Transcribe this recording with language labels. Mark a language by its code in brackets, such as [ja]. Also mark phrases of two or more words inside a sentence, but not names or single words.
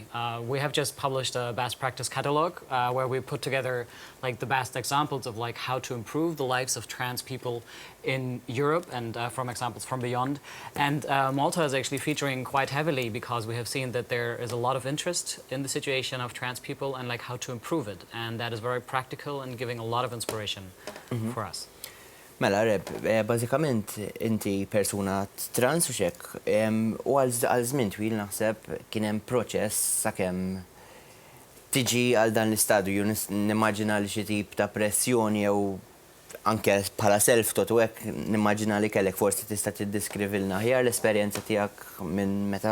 [en] We have just published a best practice catalog where we put together the best examples of how to improve the lives of trans people in Europe and from examples from beyond. And Malta is actually featuring quite heavily because we have seen that there is a lot of interest in the situation of trans people and how to improve it. And that is very practical and giving a lot of inspiration for us. [mt] Mela, Reb, bażikament inti persuna trans u xek, u għal żmien twil naħseb kien hemm proċess sakemm tiġi għal dan l-istadju, nimmaġina li xi tip ta' pressjoni jew anke bħala self-taught u hekk nimmaġina li kellek forsi tista' tiddeskrivilna aħjar l-esperjenza tiegħek minn meta